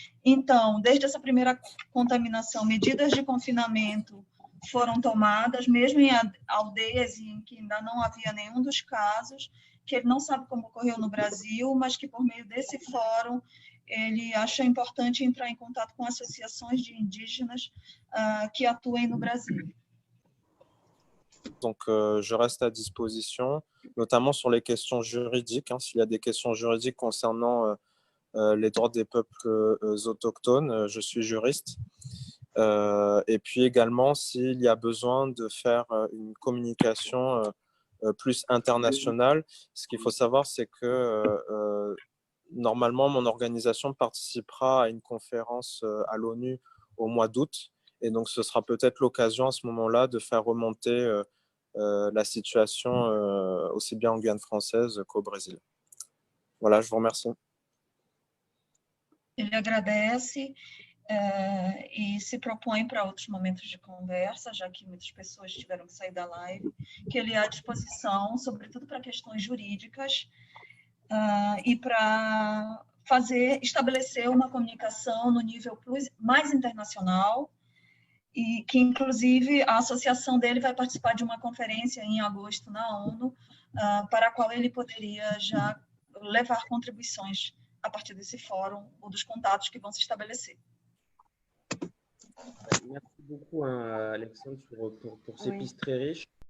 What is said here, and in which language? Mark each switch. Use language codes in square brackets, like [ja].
[pt] Então, desde essa primeira contaminação, medidas de confinamento foram tomadas, mesmo em aldeias em que ainda não havia nenhum dos casos, que ele não sabe como ocorreu no Brasil, mas que por meio desse fórum ele acha importante entrar em contato com associações de indígenas que atuem no Brasil. [fr] Donc, je reste à disposition, notamment sur les questions juridiques. S'il y a des questions juridiques concernant les droits des peuples autochtones, je suis juriste. Et puis également, s'il y a besoin de faire une communication plus internationale, ce qu'il faut savoir, c'est que normalement, mon organisation participera à une conférence à l'ONU au mois d'août. Et donc, ce sera peut-être l'occasion à ce moment-là de faire remonter la situation aussi bien en Guyane française qu'au Brésil. Voilà, je vous remercie. [pt] Ele agradece e se propõe para outros momentos de conversa, já que muitas pessoas tiveram que sair da live, que ele é à disposição, sobretudo para questões jurídicas e para estabelecer uma comunicação no nível mais internacional, e que, inclusive, a associação dele vai participar de uma conferência em agosto na ONU, para a qual ele poderia já levar contribuições a partir desse fórum ou dos contatos que vão se estabelecer. [fr] Merci beaucoup, Alexandre, pour ces pistes très riches.